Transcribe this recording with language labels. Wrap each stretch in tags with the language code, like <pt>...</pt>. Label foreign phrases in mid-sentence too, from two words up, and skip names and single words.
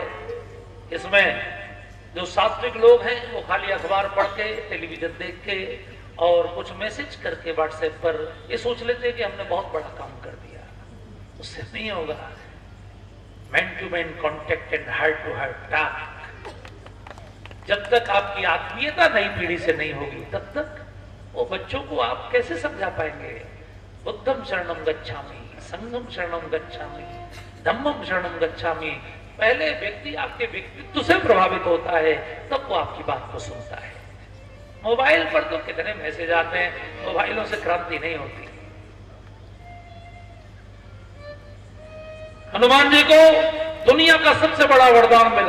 <hi>इसमें जो सात्विक लोग हैं वो खाली अखबार पढ़ के, टेलीविजन देख के और कुछ मैसेज करके व्हाट्सएप पर ये सोच लेते हैं कि हमने बहुत बड़ा काम कर दिया। उससे नहीं होगा।</hi> <en>man to man contact and heart to heart talk,</en> <hi>जब तक आपकी आत्मीयता नई पीढ़ी से नहीं होगी, तब तक वो बच्चों को आप कैसे समझा पाएंगे?</hi> <pi>बुद्धम शरणम गच्छामि, संघम शरणम गच्छामि, धम्मम शरणम गच्छामि।</pi> <hi>पहले व्यक्ति आपके व्यक्तित्व से प्रभावित होता है, तब वो आपकी बात को सुनता है। मोबाइल पर तो कितने मैसेज आते हैं, मोबाइलों से क्रांति नहीं होती। हनुमान जी को दुनिया का सबसे बड़ा वरदान मिला।</hi>